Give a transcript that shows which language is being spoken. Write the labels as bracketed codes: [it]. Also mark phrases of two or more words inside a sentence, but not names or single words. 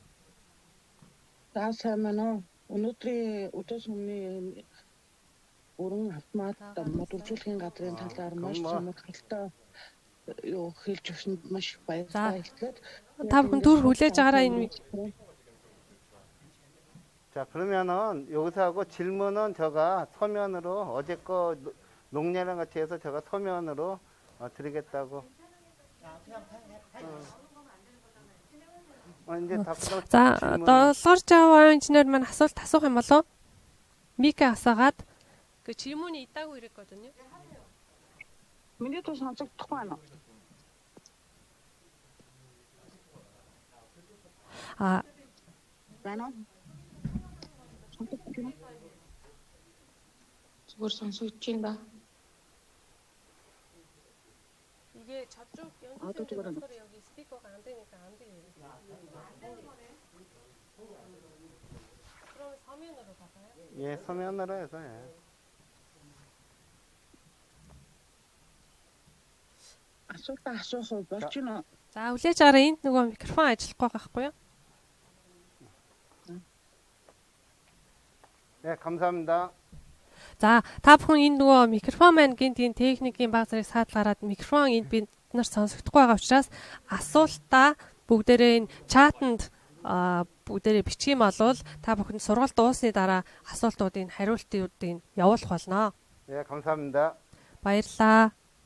[mn] За сайн байна уу? Өнөөдрийн өдөөс өмнө өрн автомат мод үржүүлэхийн газрын талаар маш сонирхолтой юу хэлж өгсөнд маш их баярлалаа хэлээд та бүхэн түр хүлээж байгаараа энэ [ko] 자, 그러면은 여기서 하고 질문은 제가 서면으로 어제 거 농례랑 같이 해서 제가 서면으로 드리겠다고. 이제 다 끝나고 [mn] За [ko] 질문을- [mn] одоо Лорж Жава инженер маань асуулт асуух юм болов? Мика асаагаад [ko] 그 질문이 있다고 이랬거든요. [mn] миний тус сонсогдохгүй байна уу? [ko] 아, [mn] Байна уу? Сонсогдохгүй. зүгээр сонсогдож байна да. [ko] 이게 저쪽 또 그러네. 연습생 여기 스피커가 안 되니까 안 돼요. 그럼 서면으로 받아요? 예, 서면으로 해서 예. [mn] Асуултаа асуух уу? Болж гинэ. За хүлээж аваарай. Энд нөгөө микрофон ажиллахгүй байхгүй юу? [ko] 네, 감사합니다. [mn] За та бүхэн энэ нөгөө микрофон маань гинт энэ техникийн баг зэрэг саатгараад микрофон энд бид нар сонсогдохгүй байгаа учраас асуултаа бүгдээрээ энэ чатанд бүгдээрээ бичих юм болвол та бүхэн сургалт дуусны дараа асуултуудын хариултуудыг явуулах болно. [ko] 예, 감사합니다. [mn] Баярлалаа.